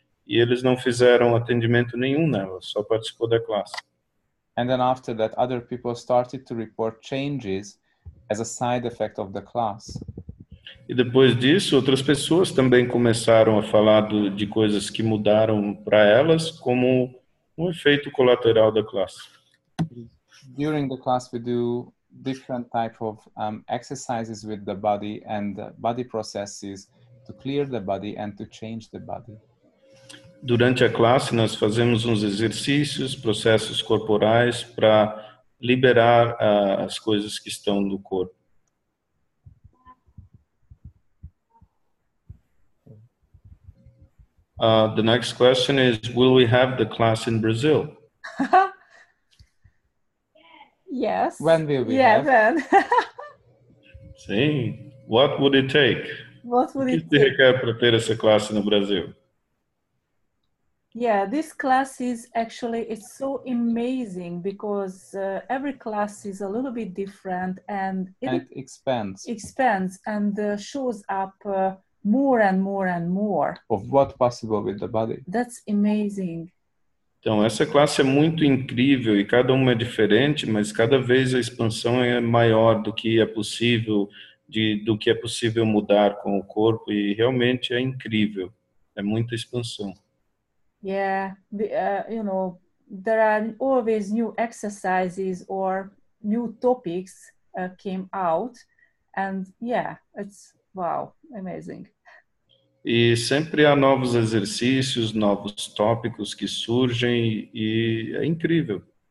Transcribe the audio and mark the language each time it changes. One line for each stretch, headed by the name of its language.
Portuguese: E eles não fizeram atendimento nenhum nela, só participou da classe.
English: And then after that, other people started to report changes as a side effect of the class.
Portuguese: E depois disso, outras pessoas também começaram a falar de coisas que mudaram para elas como um efeito colateral da classe.
English: During the class, we do different type of exercises with the body and body processes to clear the body and to change the body.
Portuguese: Durante a classe, nós fazemos uns exercícios, processos corporais para liberar as coisas que estão no corpo.
English: The next question is, will we have the class in Brazil? Yes. When will we have? When.
Portuguese: Sim.
English: What would it take? What would
Portuguese: O que
English: it
Portuguese: se
English: take?
Portuguese: requer para ter essa classe no Brasil?
English: Yeah, this class is actually, it's so amazing because every class is a little bit different and it expands and shows up more and more and more. Of what possible with the body. That's amazing.
Portuguese: Então, essa classe é muito incrível e cada uma é diferente, mas cada vez a expansão é maior do que é possível, do que é possível mudar com o corpo e realmente é incrível. É muita expansão.
English: Yeah, you know, there are always new exercises or new topics came out, and yeah, it's wow, amazing.
Portuguese: E sempre há novos exercícios, novos tópicos que surgem e é incrível.